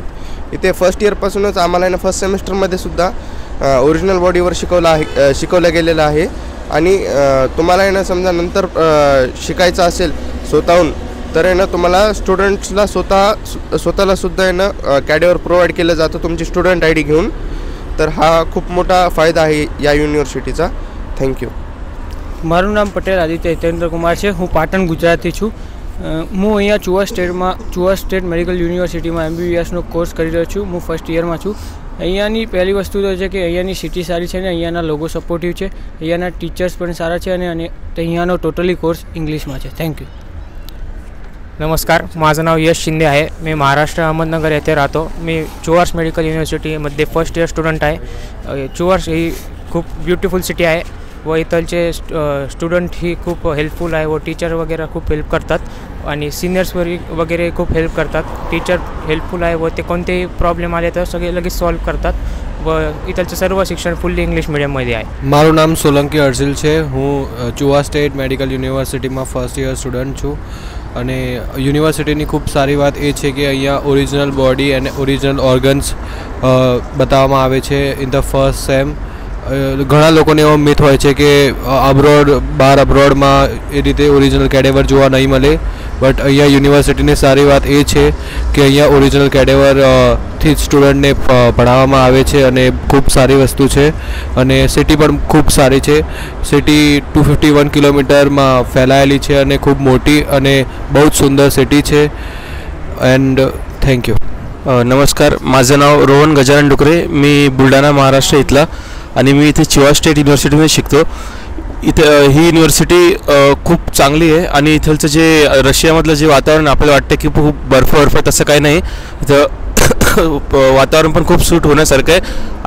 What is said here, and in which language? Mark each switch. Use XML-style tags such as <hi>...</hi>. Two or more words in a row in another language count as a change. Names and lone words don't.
<mr>इथे फर्स्ट इयरपासूनच आम्हाला फर्स्ट सेमिस्टरमध्ये सुद्धा ओरिजिनल बॉडीवर शिकवलं गेलेलं आहे. आणि तुम्हाला समजा नंतर शिकायचं असेल स्वतःहून तर तुम्हाला स्टुडंट्सला स्वतःला सुद्धा कॅडेवर प्रोव्हाइड केलं जातं तुमची</mr> <en>student ID</en> <mr>घेऊन. तर हा खूप मोठा फायदा आहे या યુનિવર્સિટીचा.</mr> <en>thank you.</en> <gu>મારું નામ પટેલ આદિત્ય હિતેન્દ્ર કુમાર છે. હું પાટણ ગુજરાતથી છું. હું અહીંયા ચુવા સ્ટેટ મેડિકલ યુનિવર્સિટીમાં MBBSનો કોર્સ કરી રહ્યો છું. હું ફર્સ્ટ યરમાં છું. અહીંયાની પહેલી વસ્તુ તો છે કે અહીંયાની સિટી સારી છે ને અહીંયાના લોકો સપોર્ટિવ છે. અહીંયાના ટીચર્સ પણ સારા છે અને અહીંયાનો ટોટલી કોર્સ ઇંગ્લિશમાં છે.</gu> <en>thank you.</en> <mr>नमस्कार, माझं नाव यश शिंदे आहे. मी महाराष्ट्र अहमदनगर येथे राहतो. मी चुवार्स मेडिकल युनिव्हर्सिटीमध्ये</mr> <en>first year student</en> <mr>आहे. चुवार्स ही खूप</mr> <en>beautiful city</en> <mr>आहे व इथलचे स्टुडंट ही खूप हेल्पफुल आहे व टीचर वगैरे खूप हेल्प करतात आणि सिनियर्स वगैरे खूप हेल्प करतात. टीचर हेल्पफुल आहे व ते कोणतेही प्रॉब्लेम आले तर सगळे लगेच सॉल्व करतात व इथलचं सर्व शिक्षण फुल्ली इंग्लिश मीडियममध्ये आहे.</mr> <gu>મારું નામ સોલંકી હર્ષિલ છે. હું ચુવા સ્ટેટ મેડિકલ યુનિવર્સિટીમાં</gu> <en>first year student</en> <gu>છું અને યુનિવર્સિટીની ખૂબ સારી વાત એ છે કે અહીંયા</gu> <en>original body</en> <gu>અને</gu> <en>original organs</en> <gu>બતાવવામાં આવે છે</gu> <en>in the first sem.</en> <gu>ઘણા લોકોને એવો મિથ હોય છે કે અબ્રોડ બહાર અબ્રોડમાં એ રીતે</gu> <en>original cadaver</en> <gu>જોવા નહીં મળે, બટ અહીંયા યુનિવર્સિટીની સારી વાત એ છે કે અહીંયા ઓરિજિનલ કેડેવરથી જ સ્ટુડન્ટને ભણાવવામાં આવે છે અને ખૂબ સારી વસ્તુ છે અને સિટી પણ ખૂબ સારી છે. સિટી 251 કિલોમીટરમાં ફેલાયેલી છે અને ખૂબ મોટી અને બહુ જ સુંદર સિટી છે.</gu> <en>and thank you.</en> <mr>नमस्कार, माझं नाव रोहन गजानन डुकरे. मी बुलढाणा महाराष्ट्र इथला आणि मी इथे चिवा स्टेट युनिव्हर्सिटीमध्ये शिकतो. इथं ही युनिव्हर्सिटी खूप चांगली आहे आणि इथलचं जे रशियामधलं जे वातावरण आपल्याला वाटतं की खूप बर्फ तसं काही नाही. इथं वातावरण पण खूप सूट होण्यासारखं आहे.</mr>